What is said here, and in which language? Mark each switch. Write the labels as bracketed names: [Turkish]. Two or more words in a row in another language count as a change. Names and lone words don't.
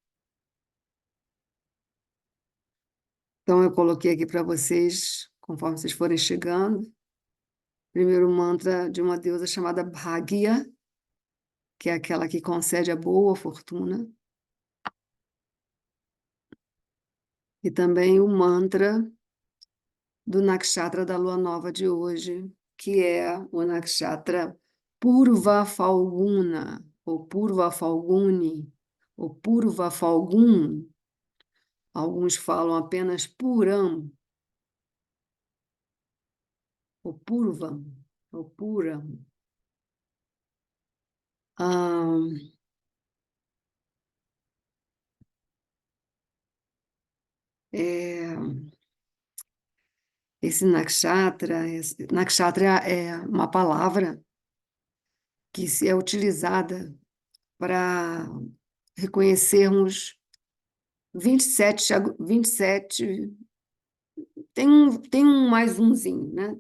[Portuguese] Então, eu coloquei aqui para vocês, conforme vocês forem chegando, primeiro mantra de uma deusa chamada Bhagya, que é aquela que concede a boa fortuna, e também o mantra do nakshatra da lua nova de hoje, que é o nakshatra Purva Falguna, ou Purva Falguni, ou Purva Falgun. Alguns falam apenas Puram, ou Purvam, ou Puram. Ah, é, esse nakshatra é uma palavra que é utilizada para reconhecermos 27, tem um mais umzinho, né?